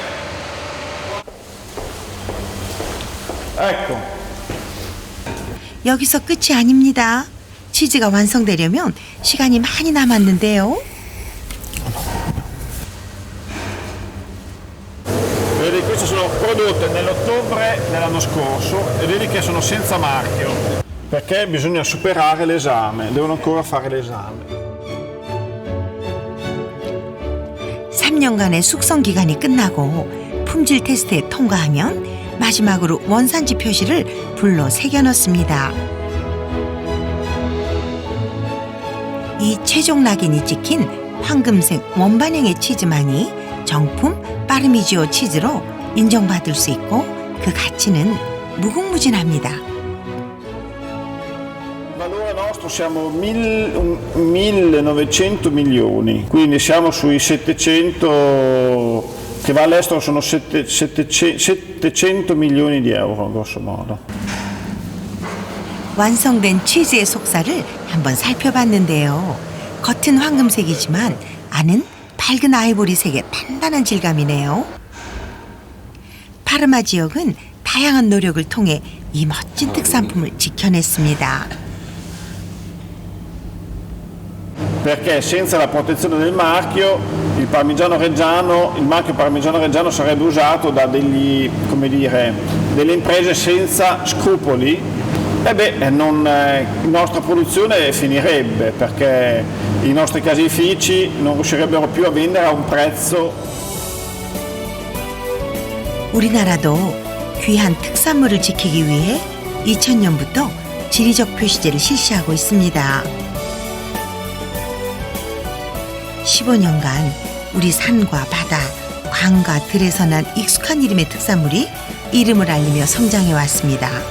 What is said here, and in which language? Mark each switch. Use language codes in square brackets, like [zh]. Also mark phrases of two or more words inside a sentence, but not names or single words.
[ko] 여기서 끝이 아닙니다. 치즈가 완성되려면 시간이 많이 남았는데요. [it] Vedi, queste sono prodotte nell'ottobre dell'anno scorso e vedi che sono senza marchio, perché bisogna superare l'esame, devono ancora fare l'esame. [ko] 3년간의 숙성 기간이 끝나고 품질 테스트에 통과하면 마지막으로 원산지 표시를 불로 새겨 넣습니다. 이 최종 낙인이 찍힌 황금색 원반형의 치즈만이 정품 파르미지오 치즈로 인정받을 수 있고 그 가치는 무궁무진합니다. [it] Il valore nostro siamo 1900 milioni, quindi siamo sui 700, che va all'estero sono 700 milioni di euro grosso modo. [ko] 완성된 치즈의 속살을 한번 살펴봤는데요. 겉은 황금색이지만 안은 밝은 아이보리색의 단단한 질감이네요. 파르마 지역은 다양한 노력을 통해 이 멋진 특산품을 지켜냈습니다. [it] Perché senza la protezione del marchio il marchio parmigiano reggiano sarebbe usato da delle imprese senza scrupoli. La nostra produzione finirebbe, perché i nostri caseifici non riuscirebbero più a vendere a un prezzo. [ko] 우리나라도 귀한 특산물을 지키기 위해 2000년부터 지리적 표시제를 실시하고 있습니다. 15년간 우리 산과 바다, 강과 들에서 난 익숙한 이름의 특산물이 이름을 알리며 성장해 왔습니다.